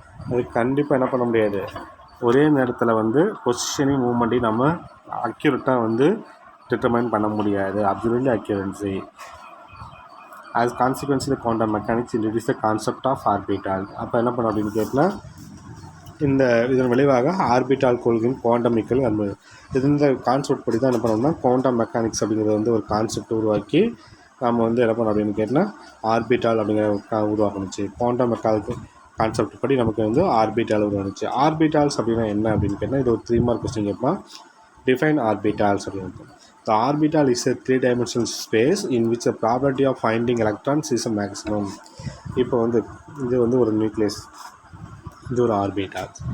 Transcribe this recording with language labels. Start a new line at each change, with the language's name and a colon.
Tamil: அது கண்டிப்பாக என்ன பண்ண முடியாது, ஒரே நேரத்தில் வந்து பொசிஷனையும் மூமெண்ட்டையும் நம்ம அக்யூரேட்டாக வந்து டிட்டர்மைன் பண்ண முடியாது, absolutely accuracy.
English: as consequence the quantum mechanics introduce the concept of orbital.
Tamil: அப்போ என்ன பண்ண அப்படின்னு கேட்டால், இதன் விளைவாக ஆர்பிட்டால் கொள்கையின் குவாண்டம் இக்கல் என்பது இந்த கான்செப்ட் படி தான் என்ன பண்ணோம்னா குவாண்டம் மெக்கானிக்ஸ் அப்படிங்கிறது வந்து ஒரு கான்செப்ட் உருவாக்கி நம்ம வந்து என்ன பண்ணோம் அப்படின்னு கேட்டால் ஆர்பிட்டால் அப்படிங்கிற உருவாக்கணுச்சு. குவாண்டம் மெக்கானிக்கல் கான்செப்ட் படி நமக்கு வந்து ஆர்பிட்டால் உருவானுச்சு. ஆர்பிட்டால்ஸ் அப்படின்னா என்ன அப்படின்னு கேட்டால், இது ஒரு 3 மார்க் கொஸ்டின் கேட்பான்.
English: Define orbitals அப்படின்னு. The orbital is a 3-dimensional space in which the probability of finding electrons is a maximum.
Tamil: இப்போ வந்து இது வந்து ஒரு நியூக்ளியஸ், இது ஒரு ஆர்பிட்டால்.